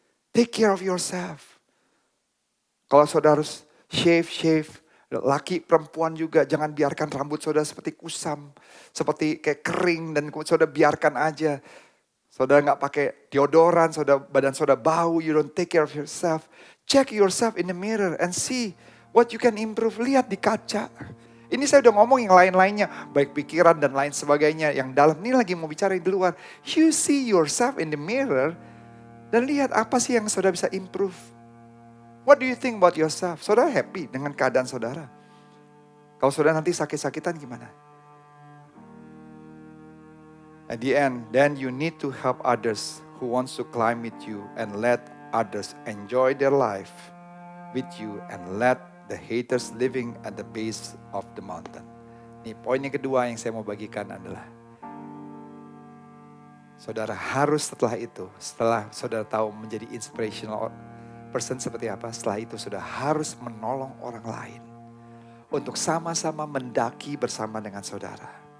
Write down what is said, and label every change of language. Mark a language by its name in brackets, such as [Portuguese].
[English] Take care of yourself. [Indonesian] Kalau saudara harus shave, laki perempuan juga jangan biarkan rambut saudara seperti kusam, seperti kayak kering dan saudara biarkan aja. Saudara nggak pakai deodoran, badan saudara bau, [English] you don't take care of yourself. Check yourself in the mirror and see what you can improve. [Indonesian] Lihat di kaca. Ini saya udah ngomong yang lain-lainnya, baik pikiran dan lain sebagainya. Yang dalam ini lagi mau bicara di luar. [English] You see yourself in the mirror [Indonesian] dan lihat apa sih yang saudara bisa improve. [English] What do you think about yourself? [Indonesian] Saudara happy dengan keadaan saudara? Kalau saudara nanti sakit-sakitan gimana? [English] At the end, then you need to help others who wants to climb with you and let others enjoy their life with you and let the haters living at the base of the mountain. [Indonesian] Ini poin yang kedua yang saya mau bagikan adalah saudara harus setelah saudara tahu menjadi inspirational person seperti apa, setelah itu saudara harus menolong orang lain untuk sama-sama mendaki bersama dengan saudara.